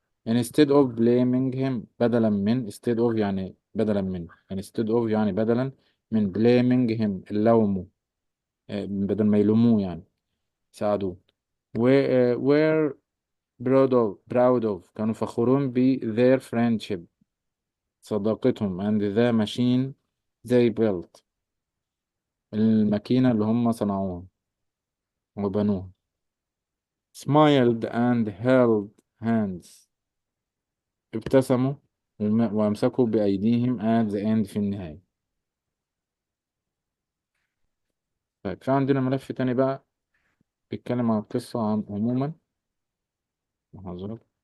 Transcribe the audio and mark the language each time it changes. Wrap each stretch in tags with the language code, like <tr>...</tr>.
<en>instead of blaming him،</en> <ar>بدلا من instead of يعني بدلا من instead of يعني بدلا من blaming him اللوم، بدل ما يلوموه يعني ساعدوه.</ar> <en>were proud of</en> <ar>كانوا فخورون ب</ar> <en>their friendship، صداقتهم and the machine they built،</en> <ar>الماكينة اللي هم صنعوها وبنوها.</ar> <en>smiled and held hands،</en> <ar>ابتسموا وامسكوا بأيديهم</ar> <en>at the end</en> <ar>في النهاية. طيب في عندنا ملف تاني بقى بيتكلم عن القصة عموما. محاضرات.</ar>